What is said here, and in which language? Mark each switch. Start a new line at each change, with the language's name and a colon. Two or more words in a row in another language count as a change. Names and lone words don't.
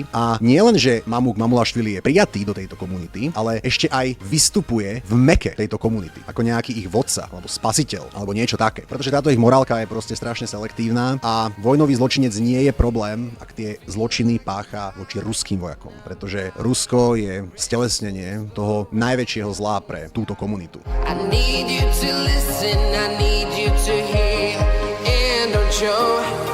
Slovak: A nie len, že Mamuk Mamulašvili je prijatý do tejto komunity, ale ešte aj vystupuje v meke tejto komunity, ako nejaký ich vodca alebo spasiteľ alebo niečo také. Pretože táto ich morálka je proste strašne selektívna a vojnový zločinec nie je problém, ak tie zločiny pácha voči ruským vojakom, pretože Rusko je stelesnenie toho najväčšieho zla pre túto komunitu.
English: I need you to listen, I need you to hear, and don't show